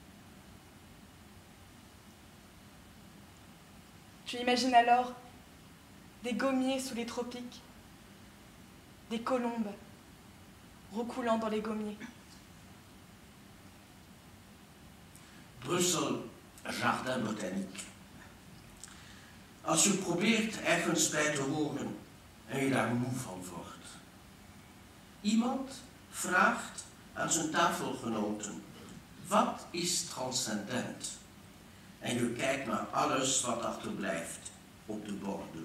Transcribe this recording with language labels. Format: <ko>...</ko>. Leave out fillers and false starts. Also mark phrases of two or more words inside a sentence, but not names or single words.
<fr>Tu imagines alors des gommiers sous les tropiques, des colombes roucoulant dans les gommiers.</fr> <nl>Brussel, Jardin Botanique. Als je probeert ergens bij te horen en je daar moe van wordt. Iemand vraagt aan zijn tafelgenoten, wat is transcendent? En je kijkt naar alles wat achterblijft op de borden.</nl>